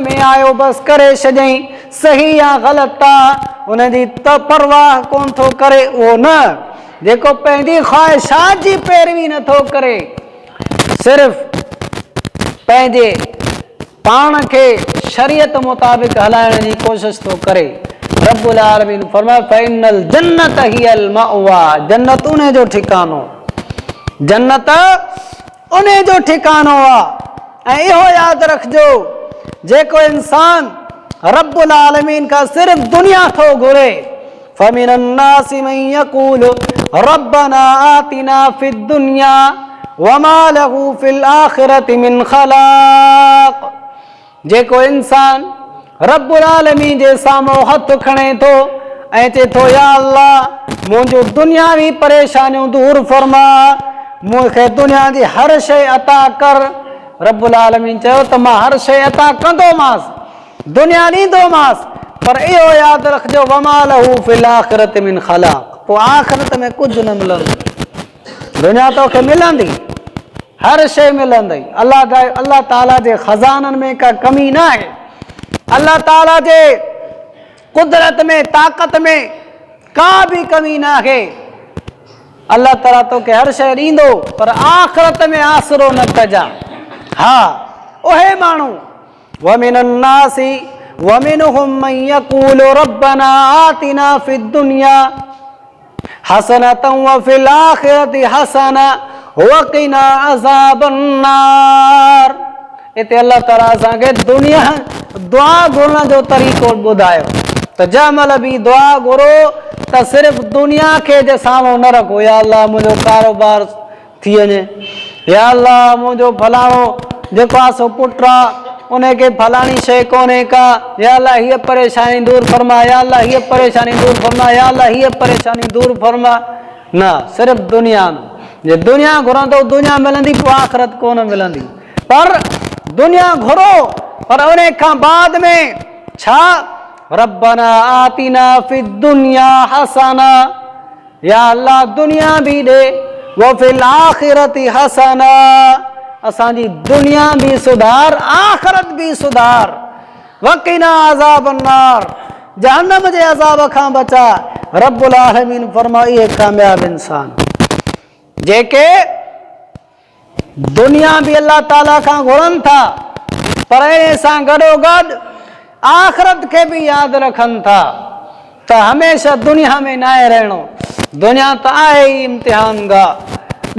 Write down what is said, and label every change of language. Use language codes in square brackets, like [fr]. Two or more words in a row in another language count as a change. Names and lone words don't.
[sd] में आयो बसि करे छॾियईं, सही या ग़लति आहे उनजी त परवाह कोन थो करे, उहो न, जेको पंहिंजी ख़्वाहिशात जी पैरवी नथो करे, सिर्फ़ पंहिंजे पाण खे शरीयत मुताबिक़ हलाइण जी कोशिशि थो करे, रब्बुल आलमीन फरमाए [ar] فإن الجنة هي المأوى, [sd] जन्नत उन जो ठिकानो, जन्नत उन जो ठिकानो आहे। ऐं इहो यादि रखिजो जेको इंसान रब्बुल आलमीन का सिर्फ दुनिया थो घुरे, [ar] فمن الناس من يقول ربنا آتنا في الدنيا وما له في الآخرة من خلاق. [sd] जेको इंसान रब्बुल आलमीन जे साम्हूं हथ खणे थो ऐं चए थो या अल्लाह मुंहिंजो दुनियावी परेशानियूं दूर फरमा, मूंखे दुनिया जी हर शइ अता कर। रब्बुल आलमीन चयो त मां हर शइ अता कंदोमांसि, दुनिया ॾींदोमांसि, पर इहो यादि रखिजो [ar] وما له في الآخرة من خلاق, [sd] पोइ आख़िरत में कुझु न मिलंदो। दुनिया तोखे मिलंदी, हर शइ मिलंदी, अल्लाह ताला जे खज़ाननि में का कमी न आहे, अल्लाह ताला जे कुदरत में ताक़त में का बि कमी न आहे। अल्लाह ताला तोखे हर शइ ॾींदो, पर आख़िरत में आसरो न कजा। [ar] हा उहे माण्हू ومن الناس ومنهم من يقول ربنا آتنا في الدنيا حسنة وفي الآخرة حسنة وقنا عذاب النار. [sd] इते अल्लाह ताला असांखे दुनिया दुआ घुरण जो तरीक़ो ॿुधायो त जंहिं महिल बि दुआ घुरो त सिर्फ़ु दुनिया खे जे साम्हूं न रखो, या अल्लाह मुंहिंजो कारोबार थी वञे, या अल्लाह मुंहिंजो फलाणो जेको आहे सो पुटु आहे उनखे फलाणी शइ कोन्हे का, या अल्लाह हीअ परेशानी दूर फरमा, या अल्लाह हीअ परेशानी दूर फरमा, या अल्लाह हीअ परेशानी दूर फरमा। न, सिर्फ़ु दुनिया जे दुनिया घुरंदो दुनिया मिलंदी, पोइ आख़िरत कोन मिलंदी। पर दुनिया घुरो, पर उन खां बाद में छा [ar] ربنا آتنا في الدنيا حسنة, [sd] या अल्लाह दुनिया बि ॾे, [ar] وفي الآخرة حسنة, [sd] असांजी दुनिया बि सुधार आख़िरत बि सुधार, [ar] وقنا عذاب النار, [sd] जहन्नम जे अज़ाब खां बचा। रब्बुल आलमीन फरमाई इहे कामयाब इंसान जेके दुनिया बि अल्लाह ताला खां घुरनि था, पर इन सां गॾोगॾु आख़िरत खे बि यादि रखनि था त हमेशह दुनिया में न आहे रहणो, दुनिया त आहे ई इम्तिहान गाह।